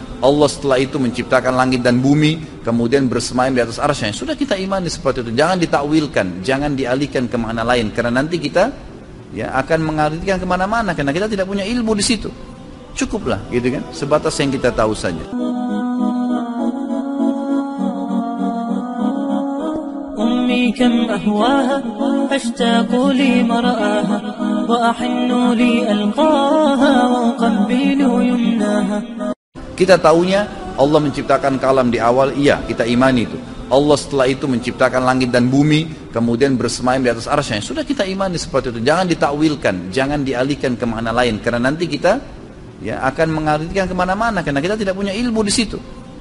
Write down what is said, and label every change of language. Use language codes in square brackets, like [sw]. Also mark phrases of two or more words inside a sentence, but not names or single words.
[id] Allah setelah itu menciptakan langit dan bumi, kemudian bersemayam di atas arsy-Nya. Sudah kita imani seperti itu. Jangan ditakwilkan, jangan dialihkan ke mana lain, karena nanti kita ya akan mengalihkan kemana-mana, karena kita tidak punya ilmu di situ. Cukuplah, gitu kan, sebatas yang kita tahu saja. [ar] كم أهواها أشتاق لمرآها وأحن لألقاها وأقبل يمناها. [id] Kita tahunya Allah menciptakan kalam di awal, iya, kita imani itu. Allah setelah itu menciptakan langit dan bumi, kemudian bersemayam di atas arsy-Nya. Sudah kita imani seperti itu. Jangan ditakwilkan, jangan dialihkan ke mana lain, karena nanti kita ya akan mengalihkan kemana-mana, karena kita tidak punya ilmu di situ.